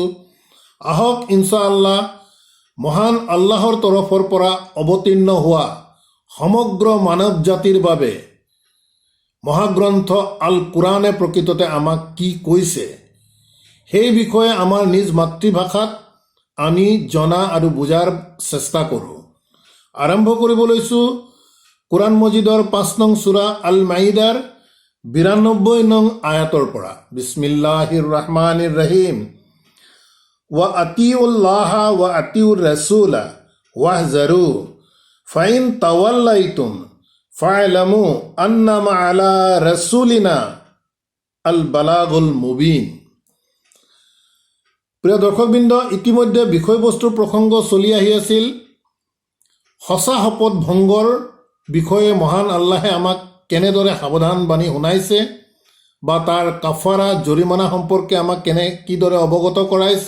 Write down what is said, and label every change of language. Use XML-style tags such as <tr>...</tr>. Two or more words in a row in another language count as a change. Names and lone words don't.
<as>আহক ইনশাআল্লাহ মহান আল্লাহৰ তৰফৰ পৰা অৱতীৰ্ণ হোৱা সমগ্ৰ মানৱ জাতিৰ বাবে মহাগ্ৰন্থ আল কোৰআনে প্ৰকৃততে আমাক কি কৈছে সেই বিষয়ে আমাৰ নিজ মাতৃভাষাত আমি জনা আৰু বুজাৰ চেষ্টা কৰোঁ। আৰম্ভ কৰিব লৈছোঁ কোৰআন মজিদৰ ৫ নং সূৰা আল মাইদাৰ ৯২ নং আয়াতৰ পৰা।</as> <ar>بسم الله الرحمن الرحيم. وأطيعوا الله وأطيعوا الرسول واحذروا فإن توليتم فاعلموا أنما على رسولنا البلاغ المبين.</ar> <as>প্ৰিয় দৰ্শকবৃন্দ, ইতিমধ্যে বিষয়বস্তুৰ প্ৰসংগ চলি আহি আছিল। সঁচা শপত ভংগৰ বিষয়ে মহান আল্লাহে আমাক কেনেদৰে সাৱধান বাণী শুনাইছে বা তাৰ কাফাৰা জৰিমনা সম্পৰ্কে আমাক কিদৰে অৱগত কৰাইছে।</as>